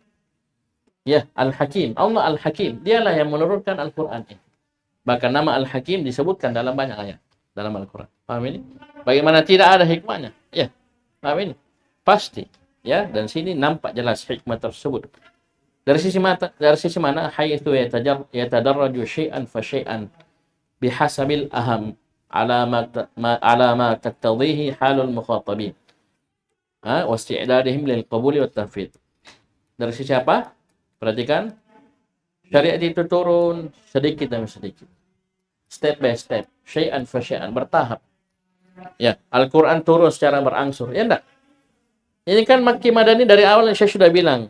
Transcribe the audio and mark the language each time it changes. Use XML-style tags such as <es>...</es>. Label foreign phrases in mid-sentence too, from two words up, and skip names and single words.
<id>Ya, Al-Hakim. Allah Al-Hakim. Dialah yang menurunkan Al-Quran ini. Bahkan nama Al-Hakim disebutkan dalam banyak ayat dalam Al-Quran. Paham ini? Bagaimana tidak ada hikmahnya? Ya, paham ini? Pasti. Ya, dan sini nampak jelas hikmah tersebut. Dari sisi mana?</id> <ar>حيث يتدرج شيئا فشيئا بحسب الأحوال على ما تقتضيه حال المخاطبين. واستعدادهم للقبول والتنفيذ.</ar> <id>Dari sisi apa? Perhatikan, syariat itu turun sedikit demi sedikit.</id> <en>Step by step,</en> <ar>شيئا فشيئا,</ar> <id>bertahap. Ya, Al-Quran turun secara berangsur. Ya enggak? Ini kan Makki Madani dari awal saya sudah bilang.</id>